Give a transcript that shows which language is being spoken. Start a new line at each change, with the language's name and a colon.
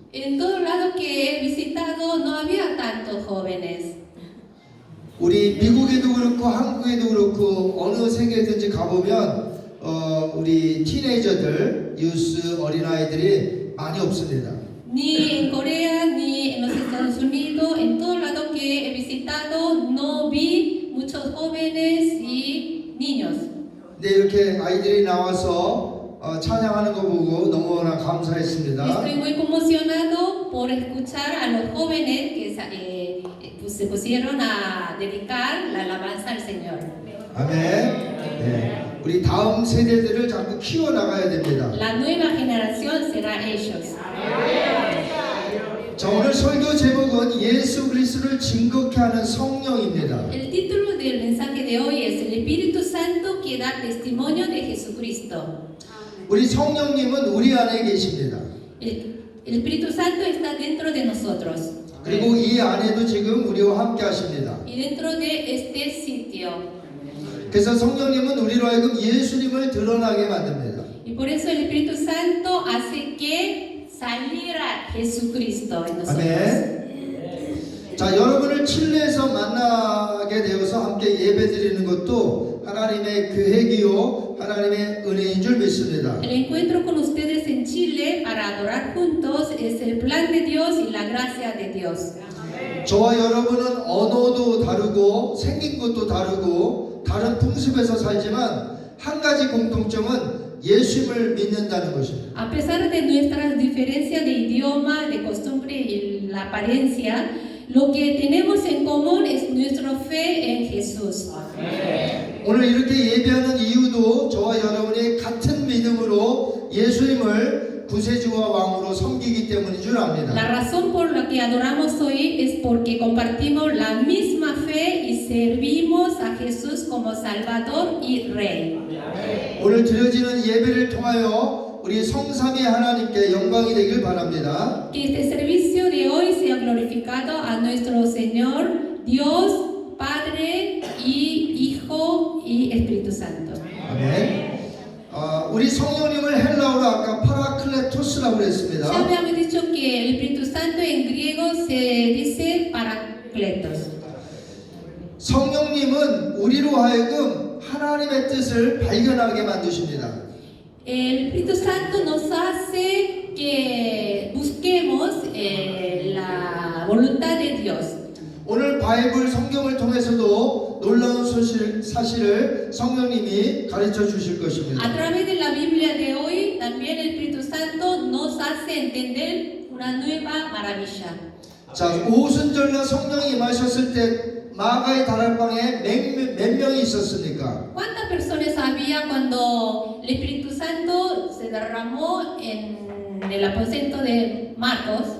Spanish: En todos lados que he visitado no había tantos jóvenes.
Korean: 우리 미국에도 그렇고 한국에도 그렇고 어느 세계든지 가보면 우리 티네이저들, 유스 어린아이들이 많이 없습니다.
Spanish: Ni en Corea ni en los Estados Unidos, en todos lados que he visitado no vi muchos jóvenes y niños.
Korean: 근데 이렇게 아이들이 나와서 찬양하는 거 보고 너무나 감사했습니다.
Spanish: Estoy muy conmocionado por escuchar a los jóvenes que se pusieron a dedicar la alabanza al Señor.
Korean: 아멘. 네. 우리 다음 세대들을 자꾸 키워 나가야 됩니다.
Spanish: La nueva generación será ellos.
Korean: 자, 오늘 설교 제목은 예수 그리스도를 증거케 하는 성령입니다.
Spanish: El título del mensaje de hoy es El Espíritu Santo que da testimonio de Jesucristo.
Korean: 우리 성령님은 우리 안에 계십니다.
Spanish: El Espíritu Santo está dentro de nosotros.
Korean: 그리고 이 안에도 지금 우리와 함께 하십니다.
Spanish: Y dentro de este sitio.
Korean: 그래서 성령님은 우리로 하여금 예수님을 드러나게 만듭니다.
Spanish: Y por eso el Espíritu Santo hace que saliera Jesucristo en nosotros.
Korean: 아멘. 자, 여러분을 칠레에서 만나게 되어서 함께 예배드리는 것도 하나님의 계획이요 하나님의 은혜인 줄 믿습니다.
Spanish: El encuentro con ustedes en Chile para adorar juntos es el plan de Dios y la gracia de Dios.
Korean: 저와 여러분은 언어도 다르고 생긴 것도 다르고 다른 풍습에서 살지만 한 가지 공통점은 예수님을 믿는다는 것입니다.
Spanish: A pesar de nuestras diferencias de idioma, de costumbre y la apariencia, lo que tenemos en común es nuestra fe en Jesús.
Korean: 오늘 이렇게 예배하는 이유도 저와 여러분이 같은 믿음으로 예수님을 구세주와 왕으로 섬기기 때문인 줄 압니다.
Spanish: La razón por la que adoramos hoy es porque compartimos la misma fe y servimos a Jesús como Salvador y Rey.
Korean: 오늘 드려지는 예배를 통하여 우리 성삼위 하나님께 영광이 되길 바랍니다.
Spanish: Que este servicio de hoy sea glorificado a nuestro Señor, Dios, Padre y Hijo y Espíritu Santo.
Korean: 아멘. 우리 성령님을 헬라어로 아까 파라클레토스라고
Spanish: Ya
Korean: 그랬습니다.
Spanish: habíamos dicho que el Espíritu Santo en griego se dice Paracletos.
Korean: 성령님은 우리로 하여금 하나님의 뜻을 발견하게 만드십니다.
Spanish: El Espíritu Santo nos hace que busquemos la voluntad de Dios.
Korean: 오늘 바이블 성경을 통해서도 놀라운 사실을 성령님이 가르쳐 주실 것입니다.
Spanish: A través de la Biblia de hoy, también el Espíritu Santo nos hace entender una nueva maravilla.
Korean: 자, 오순절날 성령이 임하셨을 때 마가의 다락방에 몇 명이 있었습니까?
Spanish: ¿Cuántas personas había cuando el Espíritu Santo se derramó en el aposento de Marcos?